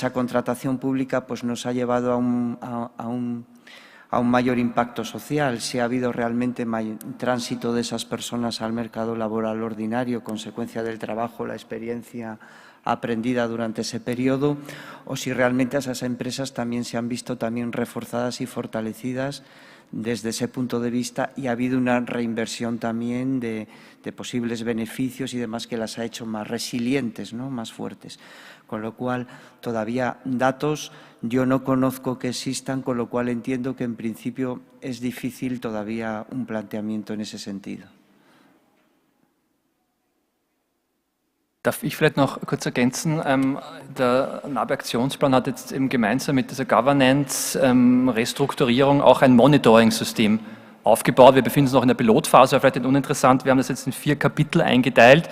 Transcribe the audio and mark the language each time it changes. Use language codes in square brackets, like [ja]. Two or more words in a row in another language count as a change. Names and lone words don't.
[es] esa contratación pública pues, nos ha llevado a un mayor impacto social, si ha habido realmente tránsito de esas personas al mercado laboral ordinario, consecuencia del trabajo, la experiencia aprendida durante ese periodo, o si realmente esas empresas también se han visto también reforzadas y fortalecidas desde ese punto de vista, y ha habido una reinversión también de posibles beneficios y demás que las ha hecho más resilientes, ¿no? Más fuertes. Con lo cual, todavía datos yo no conozco que existan, con lo cual entiendo que en principio es difícil todavía un planteamiento en ese sentido. [de] Darf ich vielleicht noch kurz ergänzen? Der NABE-Aktionsplan hat jetzt eben gemeinsam mit dieser Governance-Restrukturierung auch ein Monitoring-System aufgebaut. Wir befinden uns noch in der Pilotphase, aber vielleicht nicht uninteressant. Wir haben das jetzt in 4 Kapitel eingeteilt.